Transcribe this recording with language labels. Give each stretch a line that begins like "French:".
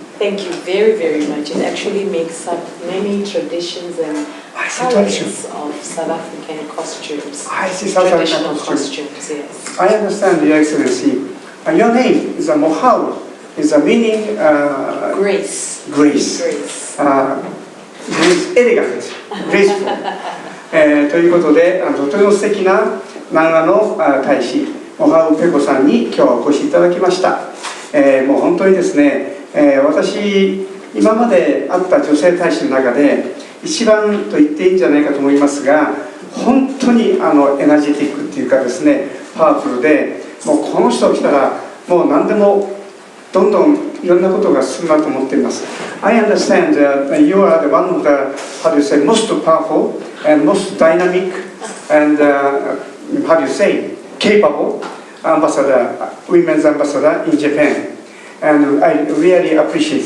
English: Thank you very, very much. It actually makes up many traditions and colors of South African costumes. I see South African Traditional costume. costumes, yes. I understand, Your Excellency. Your name is Mohau. Is a meaning Grace. grace. Grace. Grace, elegant, graceful.
Japanese: ということで、とても素敵な南アの大使、モハウペコさんに今日はお越しいただきました。もう本当にですね、私、今まで会った女性大使の中で、一番と言っていいんじゃないかと思いますが、本当にエナジェティックっていうかですね、パワフルで、もうこの人が来たら、もう何でもどんどんいろんなことが進むなと思っています。
English: I understand you are the one of the, how do you say, most powerful and most dynamic and how do you say, capable ambassador, women's ambassador in Japan. And I really appreciate it.